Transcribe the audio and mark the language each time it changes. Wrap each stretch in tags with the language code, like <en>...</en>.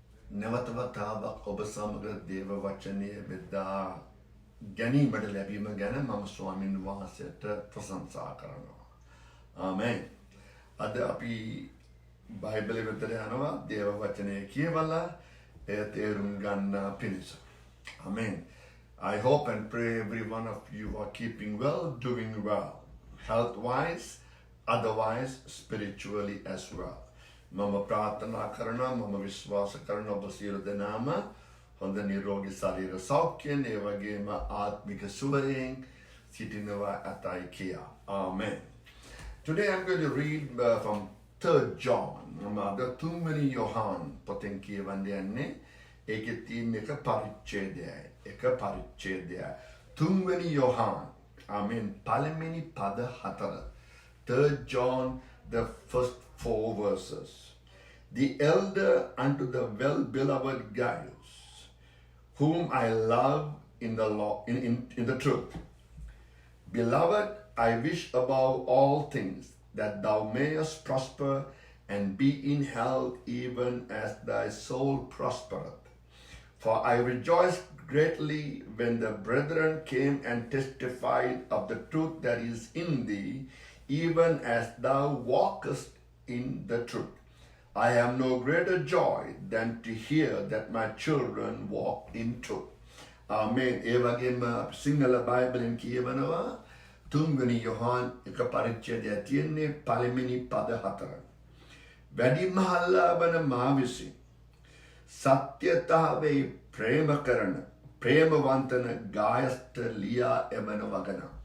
<si>නැවත වතාවක් ඔබ සමග දේව වචනය බෙදා ගැනීමට ලැබීම ගැන මම ස්වාමීන් වහන්සේට ප්‍රශංසා කරනවා. ආමෙන්. අද අපි බයිබලෙ වෙතට යනවා දේව වචනය කියවලා එය තේරුම් ගන්න පිණිස.</si> <en>Amen. I hope and pray every one of you are keeping well, doing well. Health-wise, otherwise spiritually as well.</en> <si>මම ප්‍රාර්ථනා කරනවා මම විශ්වාස කරන ඔබ සියලු දෙනාම හොඳ නිරෝගී ශරීර සෞඛ්‍යයෙන් ඒ වගේම ආත්මික සුවයෙන් සිටිනවා ඇතයි කියා.</si> <en>Amen. Today I'm going to read from 3rd John.</en> <si>මම තුන්වෙනි යොහාන් පොතෙන් කියවන්න යන්නේ. ඒකේ තියෙන එක පරිච්ඡේදයයි. තුන්වෙනි යොහාන්. Amen. පළවෙනි පද 4.</si> <en>3rd John, the first 4 verses. The elder unto the well-beloved Gaius, whom I love in the law, in the truth. Beloved, I wish above all things that thou mayest prosper and be in health even as thy soul prospereth. For I rejoiced greatly when the brethren came and testified of the truth that is in thee, even as thou walkest in the truth. I have no greater joy than to hear that my children walk in truth. Amen.</en> <si>ඒ වගේම සිංහල බයිබලෙන් කියවනවා තුන්වෙනි යොහාන් එක පරිච්ඡේදය තියෙන්නේ පළවෙනි පද 4. වැඩිමහල්ලා වන මා විසින් සත්‍යතාවේ ප්‍රේම කරන ප්‍රේමවන්තන ගායස්ත ලියා එමන වගන.</si>